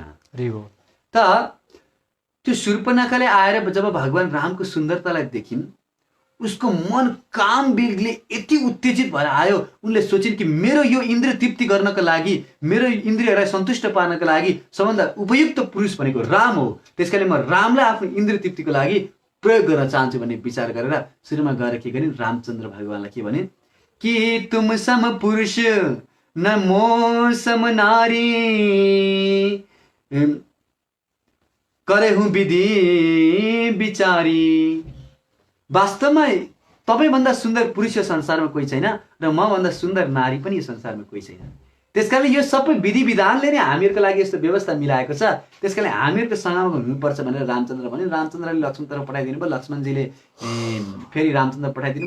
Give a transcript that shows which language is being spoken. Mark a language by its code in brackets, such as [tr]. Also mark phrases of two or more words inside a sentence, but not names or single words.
[ne] त त्यो शूर्पनखाले आएर जब भगवान् रामको सुन्दरतालाई देखिन्, उसको मन काम वेगले यति उत्तेजित भएर आयो। उनले सोचिन् कि मेरो यो इन्द्रिय तृप्ति गर्नको लागि, मेरो इन्द्रियहरूलाई सन्तुष्ट पार्नको लागि सबभन्दा उपयुक्त पुरुष भनेको राम हो। त्यसकारण म रामलाई आफ्नो इन्द्रिय तृप्तिको लागि प्रयोग गर्न चाहन्छु भन्ने विचार गरेर सुरुमा गएर के गरिन्, रामचन्द्र भगवान्लाई के भने कि [awa] तुम सम पुरुष न मो सम नारी करे हुँ विधि विचारी। [ne] वास्तवमा तपाईँभन्दा सुन्दर पुरुष यो संसारमा कोही छैन र मभन्दा सुन्दर नारी पनि यो संसारमा कोही छैन। त्यसकारण यो सबै विधि विधानले नै हामीहरूको लागि यस्तो व्यवस्था मिलाएको छ। त्यसकारण हामीहरूको सँगमा हुनुपर्छ भनेर रामचन्द्र भने। रामचन्द्रले लक्ष्मणतर्फ पठाइदिनु भयो, लक्ष्मणजीले फेरि रामचन्द्र पठाइदिनु भयो।